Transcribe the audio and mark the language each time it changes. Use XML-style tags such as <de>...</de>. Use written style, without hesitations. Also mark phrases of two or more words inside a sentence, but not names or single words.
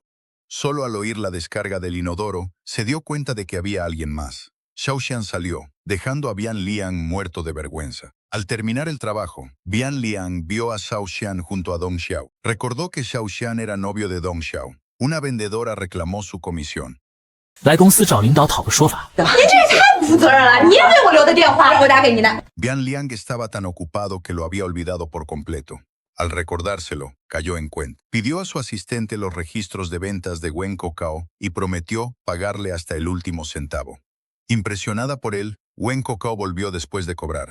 <es>Solo al oír la descarga del inodoro, se dio cuenta de que había alguien más. Zhao Xian salió, dejando a Bian Liang muerto de vergüenza. Al terminar el trabajo, Bian Liang vio a Zhao Xian junto a Dong Xiao. Recordó que Zhao Xian era novio de Dong Xiao. Una vendedora reclamó su comisión.</es> <zh>来公司找领导讨个说法。您这也太不负责任了！你也给我留的电话，我打给您的。</zh> <es>Bian Liang estaba tan ocupado que lo había olvidado por completo. Al recordárselo, cayó en cuenta. Pidió a su asistente los registros de ventas de Wen Kokao y prometió pagarle hasta el último centavo. Impresionada por él, Wen Kokao volvió después de cobrar.</es>